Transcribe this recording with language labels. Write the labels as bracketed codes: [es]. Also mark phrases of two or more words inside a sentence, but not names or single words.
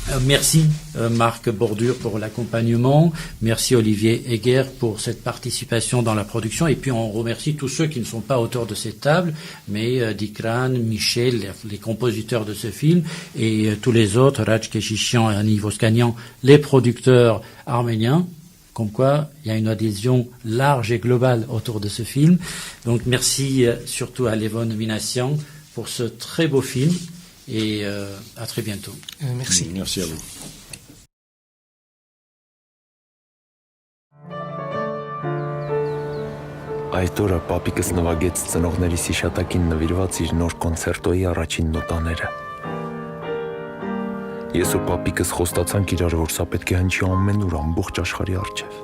[fr] Merci Marc Bordure pour l'accompagnement, merci Olivier Heger pour cette participation dans la production, et puis on remercie tous ceux qui ne sont pas autour de cette table, mais Dikran, Michel, les compositeurs de ce film, et tous les autres, Raj Keshishian et Annie Voskanian, les producteurs arméniens. Comme quoi, il y a une adhésion large et globale autour de ce film. Donc merci surtout à Levon Minassian pour ce très beau film. Et à très bientôt. Merci. Merci à vous. [hy] Այդ օրը պապիկս նվագեց ծնողներիս հիշատակին նվիրված իր նոր կոնցերտոյի առաջին նոտաները։ Ես ու պապիկս խոստացանք իրար, որ սա պետք է հնչի ամենուր ամբողջ աշխարհի առջև։